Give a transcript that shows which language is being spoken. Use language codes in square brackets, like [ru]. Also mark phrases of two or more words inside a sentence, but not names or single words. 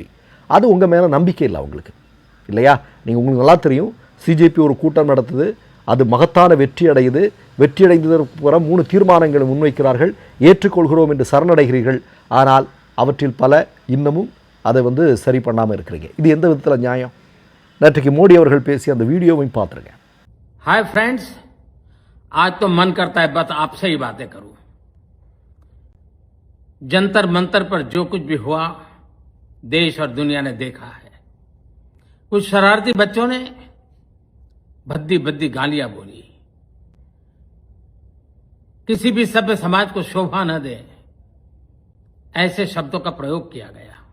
[ta] அது உங்கள் மேலே நம்பிக்கை இல்லை அவங்களுக்கு, இல்லையா? உங்களுக்கு நல்லா தெரியும், சிஜேபி ஒரு கூட்டம் நடத்துது, அது மகத்தான வெற்றி அடையுது. வெற்றி அடைந்ததற்கு பிறகு 3 தீர்மானங்களை முன்வைக்கிறார்கள், ஏற்றுக்கொள்கிறோம் என்று சரணடைகிறீர்கள். ஆனால் அவற்றில் பல இன்னமும் அதை சரி பண்ணாமல் இருக்கிறீங்க. இது எந்த விதத்தில் நியாயம்? நேற்றைக்கு மோடி அவர்கள் பேசிய அந்த வீடியோவையும் பார்த்துருங்க. [en] Hi friends, [hi] आज तो मन करता है बस आपसे ही बातें करूं। जंतर मंतर पर जो कुछ भी हुआ देश और दुनिया ने देखा है। कुछ शरारती बच्चों ने भद्दी भद्दी गालियां बोली, किसी भी सभ्य समाज को शोभा न दे ऐसे शब्दों का प्रयोग किया गया।